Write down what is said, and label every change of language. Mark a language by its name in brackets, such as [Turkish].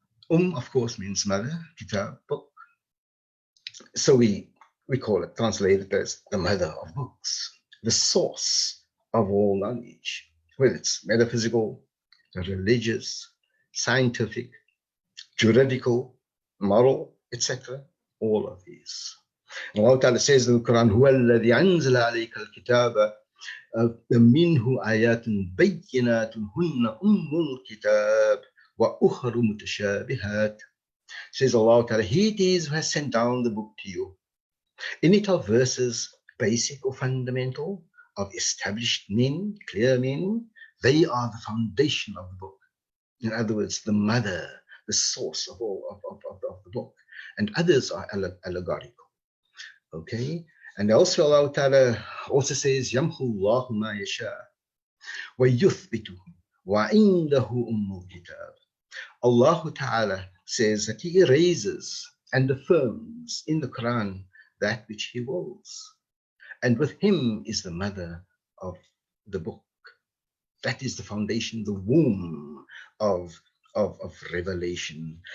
[English] Of course, means mother, Kitab, book. So we call it, translated as the mother of books, the source of all knowledge, whether it's metaphysical, religious, scientific, juridical, moral, etc. All of these. And Allah Ta'ala says in the Quran, [Arabic] هُوَ الَّذِي أَنزَلَ عَلَيْكَ الْكِتَابَ مِنْهُ آيَاتٌ بَيِّنَاتٌ هُنَّ الْكِتَابِ وَأُخَرُ مُتَشَابِهَاتٌ. [English] Says Allah Ta'ala, He it is who has sent down the book to you. In it are verses, basic or fundamental, of established meaning, clear meaning. They are the foundation of the book. In other words, the mother, the source of all of the book. And others are allegorical. Okay? And also Allah Ta'ala also says, [Arabic] يَمْحُ اللَّهُ مَا يَشَاءُ وَيُثْبِتُ وَعِنْدَهُ أُمُّ الْكِتَابِ. [English] Allah Ta'ala says that He erases and affirms in the Quran that which He wills. And with Him is the mother of the book. That is the foundation, the womb of revelation.